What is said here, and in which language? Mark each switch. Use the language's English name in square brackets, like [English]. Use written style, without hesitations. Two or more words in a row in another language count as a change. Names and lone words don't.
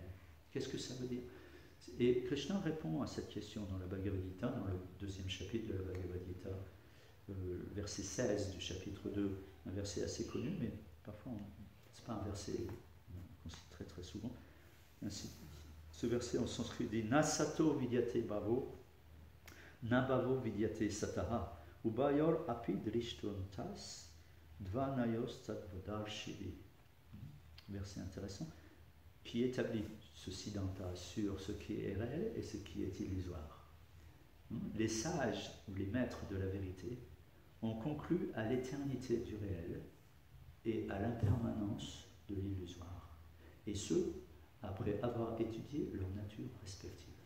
[French] Qu'est-ce que ça veut dire? Et Krishna répond à cette question dans la Bhagavad Gita, dans le 2e chapitre de la Bhagavad Gita, verset 16 du chapitre 2, un verset assez connu, mais parfois ce n'est pas un verset qu'on cite très très souvent. Ainsi, ce verset en sanskrit dit [Sanskrit] नासतो विद्यते भावो नाभावो विद्यते सतः उभयोर् अपि दृष्टोन्तस् त्वनयोस् तत्त्वदर्शिभिः. [French] Verset intéressant, qui établit ce siddhanta sur ce qui est réel et ce qui est illusoire. Les sages ou les maîtres de la vérité ont conclu à l'éternité du réel et à l'impermanence de l'illusoire, et ce, après avoir étudié leur nature respective.